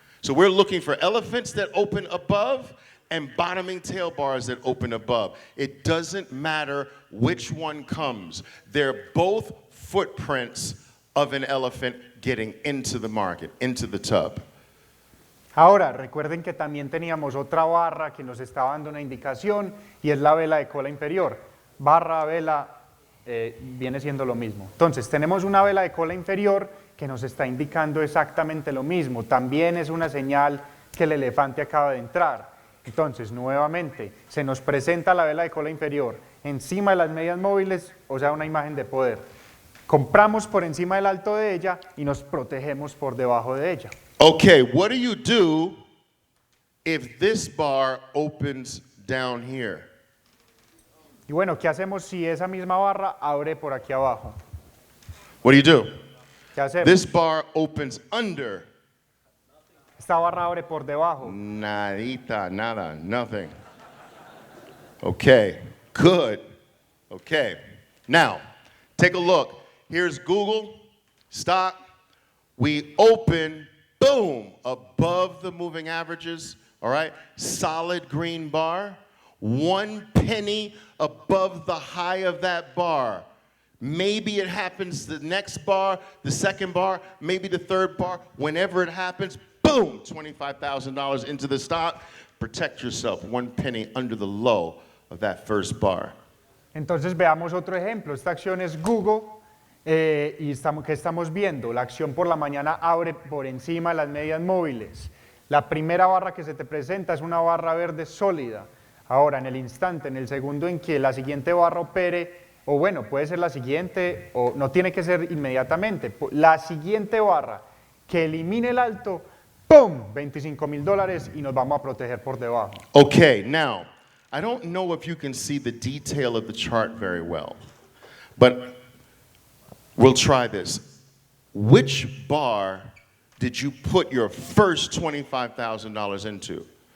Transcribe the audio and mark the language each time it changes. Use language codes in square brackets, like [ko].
[en] So we're looking for elephants that open above and bottoming tail bars that open above. It doesn't matter which one comes. They're both footprints of an elephant getting into the market, into the tub. [es] Ahora, recuerden que también teníamos otra barra que nos estaba dando una indicación y es la vela de cola inferior. Barra, vela, viene siendo lo mismo. Entonces, tenemos una vela de cola inferior que nos está indicando exactamente lo mismo. También es una señal que el elefante acaba de entrar. Entonces, nuevamente, se nos presenta la vela de cola inferior encima de las medias móviles, o sea, una imagen de poder. Compramos por encima del alto de ella y nos protegemos por debajo de ella. [en] Okay, what do you do if this bar opens down here? [es] Y bueno, ¿qué hacemos si esa misma barra abre por aquí abajo? [en] What do you do? [es] ¿Qué hacemos? [en] This bar opens under. [es] Esta barra abre por debajo. Nadita, nada, [en] nothing. Okay, good. Okay, now, take a look. Here's Google, stock. We open, boom, above the moving averages, all right? Solid green bar. 1 penny above the high of that bar. Maybe it happens the next bar, the second bar, maybe the third bar. Whenever it happens, boom, $25,000 into the stock. protect yourself 1 penny under the low of that first bar. [es] Entonces veamos otro ejemplo. Esta acción es Google y ¿qué estamos viendo? La acción por la mañana abre por encima de las medias móviles. La primera barra que se te presenta es una barra verde sólida. Ahora, en el instante, en el segundo en que la siguiente barra opere, o bueno, puede ser la siguiente, o no tiene que ser inmediatamente, la siguiente barra que elimine el alto, ¡pum! $25,000 y nos vamos a proteger por debajo. [en] Okay, now, I don't know if you can see the detail of the chart very well, but we'll try this. Which bar did you put your first $25,000 into?